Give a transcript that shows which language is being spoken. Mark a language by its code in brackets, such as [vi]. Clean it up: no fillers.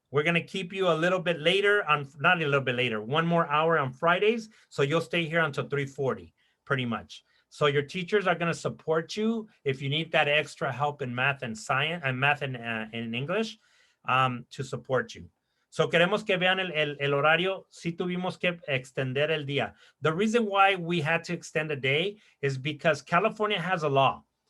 [en] We're going to keep you a little bit later not a little bit later, 1 more hour on Fridays. So you'll stay here until 3:40, pretty much. So your teachers are going to support you if you need that extra help in math and science and math and in English to support you. [es] So queremos que vean el horario. Sí tuvimos que extender el día. [en] The reason why we had to extend a day is because California has a law.